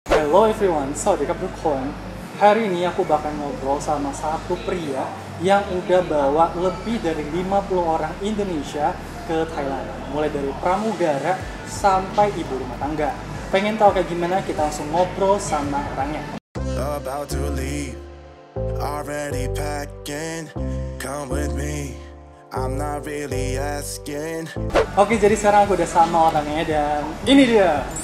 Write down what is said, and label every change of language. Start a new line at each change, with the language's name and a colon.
English: Hello everyone,
Indonesian: sawadeeทุกคน Hari ini aku bakal ngobrol sama satu pria yang udah bawa lebih dari 50 orang Indonesia ke Thailand. Mulai dari pramugara sampai ibu rumah tangga. Pengen tahu kayak gimana? Kita langsung ngobrol sama orangnya.
English: About to leave, already packing. Come with me, I'm not really asking.
Indonesian: Oke, jadi sekarang aku udah sama orangnya dan ini dia.